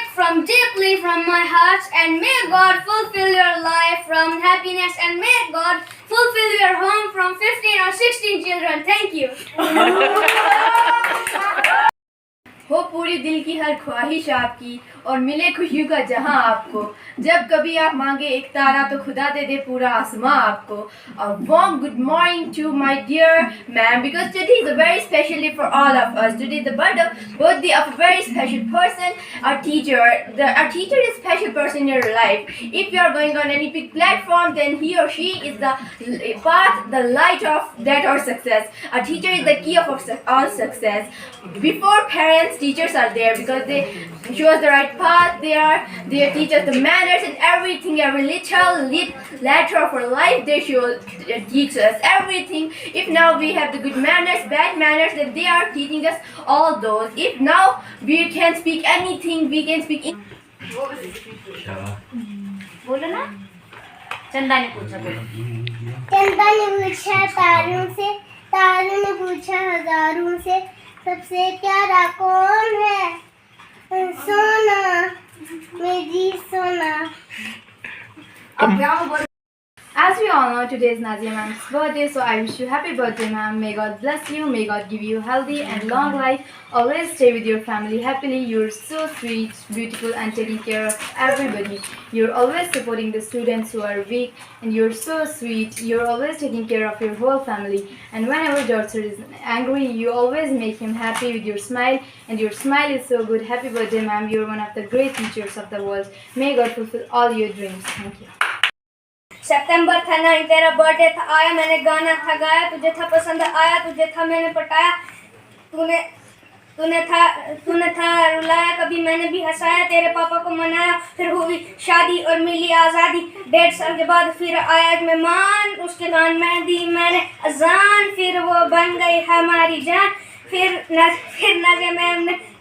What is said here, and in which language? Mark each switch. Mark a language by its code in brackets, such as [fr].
[en] from deeply from my heart, and may God fulfill your life from happiness, and may God fulfill your home from 15 or 16 children. Thank you. [hi] हो पूरी दिल की हर ख्वाहिश आपकी और मिले खुशियों का जहां आपको जब कभी आप मांगे एक तारा तो खुदा दे दे पूरा आसमां आपको [en] A warm good morning to my dear ma'am because today is a very special day for all of us. Today is the birthday of a very special person, our teacher. Our teacher is a special person in your life. If you are going on any big platform, then he or she is the path, the light of that or success. Our teacher is the key of all success. Before parents, teachers are there because they show us the right path. They teach us the manners and everything, every little letter of our life. They teach us everything. If now we have the good manners, bad manners, then they are teaching us all those. If now we can speak anything, we can speak. [hi] बोलो ना चंदा ने पूछा बोलो चंदा ने पूछा तारों ने पूछा हजारों से सबसे प्यारा कौन है सोना मेरी सोना [en] As we all know, today is Nazia ma'am's birthday, so I wish you happy birthday, ma'am. May God bless you, may God give you healthy and long life. Always stay with your family happily. You're so sweet, beautiful, and taking care of everybody. You're always supporting the students who are weak, and you're so sweet. You're always taking care of your whole family. And whenever daughter is angry, you always make him happy with your smile, and your smile is so good. Happy birthday, ma'am. You're one of the great teachers of the world. May God fulfill all your dreams. Thank you. [hi] सितंबर था 9 तेरा birthday था आया मैंने गाना था गाया तुझे था पसंद आया तुझे था मैंने पटाया तूने था रुलाया कभी मैंने भी हंसाया तेरे पापा को मनाया फिर हुई शादी और मिली आज़ादी 1.5 साल के बाद फिर आया एक मेहमान उसके कान में दी मैंने अजान फिर वो बन गई हमारी जान फिर नाज़िया मैम ने